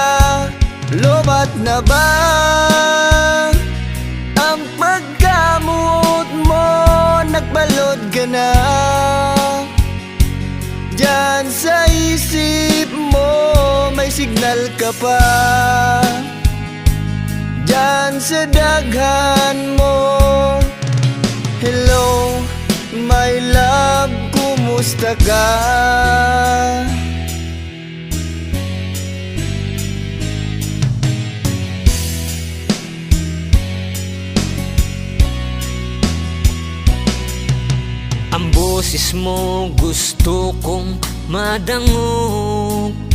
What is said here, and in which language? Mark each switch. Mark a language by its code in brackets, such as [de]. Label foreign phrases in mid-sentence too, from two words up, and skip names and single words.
[bik] Lobat na ba ang pagkamot mo? Nagbalod ka na diyan sa isip mo, may signal ka pa diyan sa daghan mo. [en] Hello, my love, [bik] kumusta ka? Ang boses mo gusto kong madangog.